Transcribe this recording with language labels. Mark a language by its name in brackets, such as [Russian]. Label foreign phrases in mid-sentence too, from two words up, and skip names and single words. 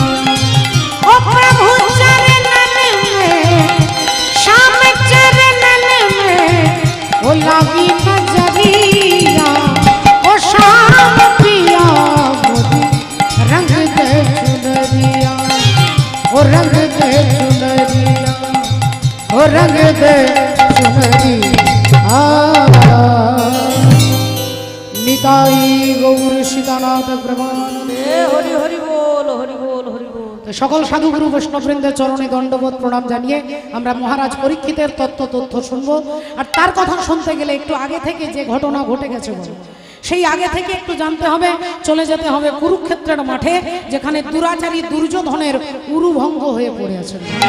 [Hindi] ओ प्रभु चरणन में श्याम चरणन में ओ लागी नजरिया ओ श्याम पिया मोदी, रंग दे चुनरिया ओ रंग दे चुनरिया ओ रंग दे चुनरी। [Bangla] নিতাই গৌর সীতানাথ প্রমানন্দে। হরি হরি বল, হরি বল, হরি বল। সকল সাধুগুরু বৈষ্ণববৃন্দের চরণে দণ্ডবোধ প্রণাম জানিয়ে আমরা মহারাজ পরীক্ষিতের তথ্য শুনবো। আর তার কথা শুনতে গেলে একটু আগে থেকে যে ঘটনা ঘটে গেছে সেই আগে থেকে একটু জানতে হবে, চলে যেতে হবে কুরুক্ষেত্রের মাঠে, যেখানে দুরাচারী দুর্যোধনের উরুভঙ্গ হয়ে পড়ে আছেন।